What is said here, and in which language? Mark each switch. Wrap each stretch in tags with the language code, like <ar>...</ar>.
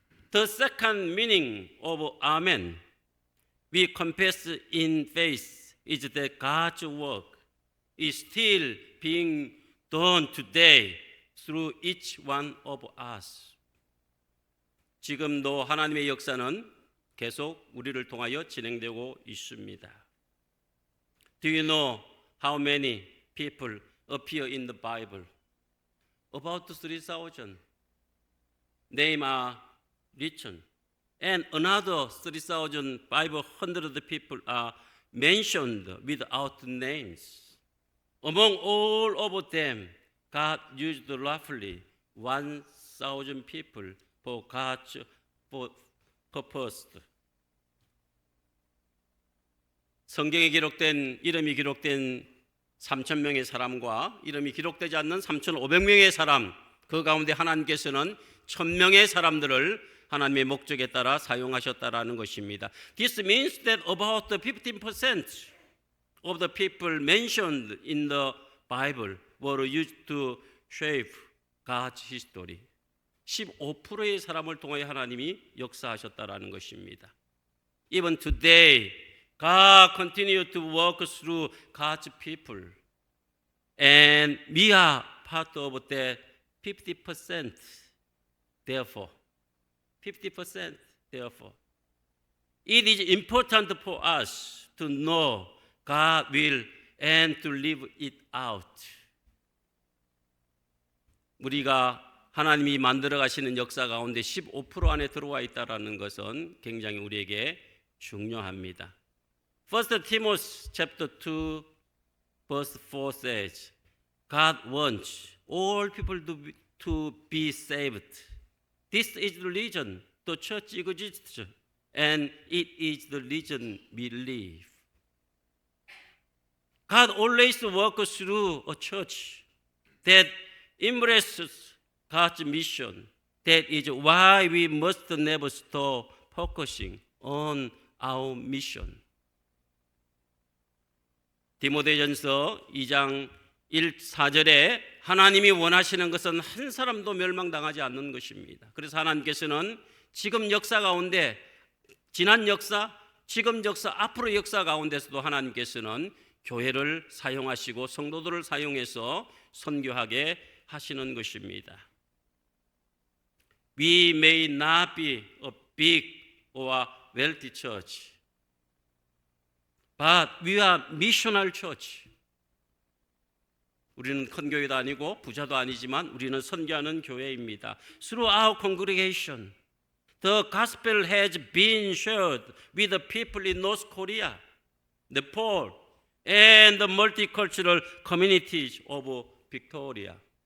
<en>The second meaning of Amen, we confess in faith, is that God's work is still being done today through each one of us.</en> <ko>지금도 하나님의 역사는 계속 우리를 통하여 진행되고 있습니다.</ko> <en>Do you know how many people appear in the Bible? About 3,000. Names are written. And another 3,500 people are mentioned without names. Among all of them, God used roughly 1,000 people for God's purpose.</en> <ko>성경에 기록된 이름이 기록된 3,000명의 사람과 이름이 기록되지 않는 3,500명의 사람, 그 가운데 하나님께서는 1,000명의 사람들을 하나님의 목적에 따라 사용하셨다라는 것입니다.</ko> <en>This means that about 15% of the people mentioned in the Bible were used to shape God's history.</en> <ko>15%의 사람을 통하여 하나님이 역사하셨다라는 것입니다.</ko> <en>Even today, God continues to work through God's people, and we are part of that 50%. Therefore, 50%. Therefore, it is important for us to know God will and to live it out.</en> <ko>우리가 하나님이 만들어 가시는 역사 가운데 15% 안에 들어와 있다라는 것은 굉장히 우리에게 중요합니다.</ko> <en>1 Timothy chapter 2 verse 4 says, God wants all people to be saved. This is the reason the church exists, and it is the reason we live. God always works through a church that embraces God's mission. That is why we must never stop focusing on our mission.</en> <ko>디모데전서 2장 4절에 하나님이 원하시는 것은 한 사람도 멸망당하지 않는 것입니다. 그래서 하나님께서는 지금 역사 가운데 지난 역사, 지금 역사, 앞으로 역사 가운데서도 하나님께서는 교회를 사용하시고 성도들을 사용해서 선교하게 하시는 것입니다.</ko> <en>We may not be a big or wealthy church, but we are missional church.</en> <ko>우리는 큰 교회도 아니고 부자도 아니지만 우리는 선교하는 교회입니다.</ko> <en>Through our congregation, the gospel has been shared with the people in North Korea, Nepal, and the multicultural communities of Victoria.</en>